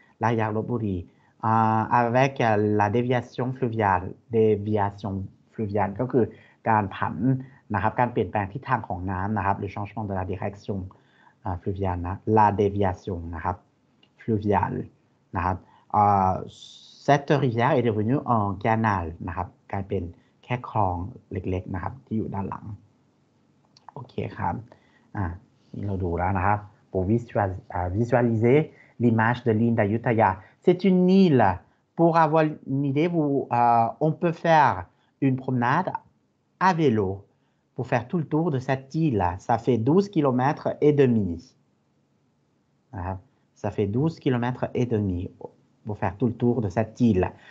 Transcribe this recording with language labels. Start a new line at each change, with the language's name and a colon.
French: La rivière Lopburi, avec la déviation fluviale. Déviation fluviale
Thai: ก็คือการผันนะครับการเปลี่ยนแปลงทิศทางของน้ำนะครับ
French: le changement de la direction fluviale
Thai: นะ
French: la déviation
Thai: นะครับ
French: fluviale
Thai: นะครับ
French: cette rivière est devenue un canal
Thai: นะครับกลายเป็นแค่คลองเล็กๆนะครับที่อยู่ด้านหลังโอเคครับเราดูแล้วนะครับ
French: pour visualiser l'image de l'île d'Ayutthaya. C'est une île. Pour avoir une idée, on peut faire une promenade à vélo pour faire tout le tour de cette île. Ça fait 12 km et demi. Ça fait 12 km et demi pour faire tout le tour de cette île.